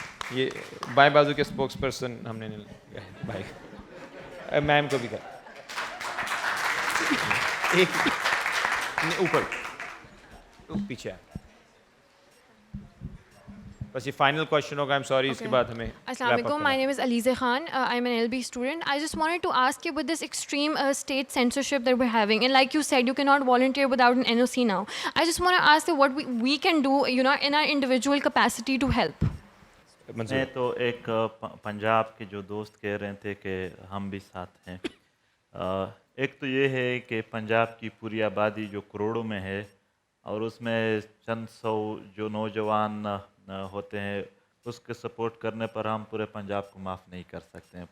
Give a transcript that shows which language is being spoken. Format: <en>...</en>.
<ur>یہ بائیں بازو کے اسپوکس پرسن ہم نے بھائی میم کو بھی کہا, ایک اوپر پیچھے بس یہ فائنل کوشچن ہوگا. سوری اس کے بعد ہمیں.</ur> <en>السلام علیکم, my name is Alizeh Khan, I am an LB student. I just wanted to ask you, with this extreme state censorship that we're having, and like you said, you cannot volunteer without an NOC now. I just want to ask you what we can do, in our individual capacity to help.</en> <ur>میں تو ایک پنجاب کے جو دوست کہہ رہے تھے کہ ہم بھی ساتھ ہیں. ایک تو یہ ہے کہ پنجاب کی پوری آبادی جو کروڑوں میں ہے, اور اس میں چند سو جو نوجوان ہوتے ہیں, اس کے سپورٹ کرنے پر ہم پورے پنجاب کو معاف نہیں کر سکتے ہیں.</ur>